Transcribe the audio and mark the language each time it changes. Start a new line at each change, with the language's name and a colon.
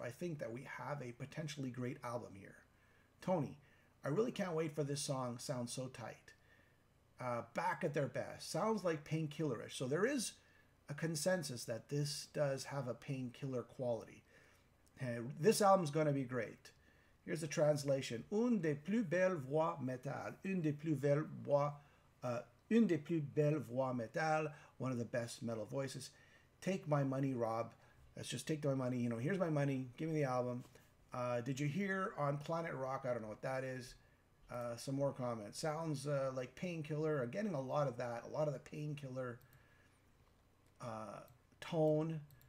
English: I think that we have a potentially great album here. Tony, I really can't wait for this song. Sounds so tight. Back at their best. Sounds like Painkiller-ish. So there is a consensus that this does have a Painkiller quality. This album's going to be great. Here's the translation.
French: Une des plus belles voix métal. Une des plus belles voix métal.
English: One of the best metal voices. Take my money, Rob. Let's just take my money. Here's my money. Give me the album. Did you hear on Planet Rock? I don't know what that is. Some more comments. Sounds like Painkiller. I'm getting a lot of that. A lot of the Painkiller tone.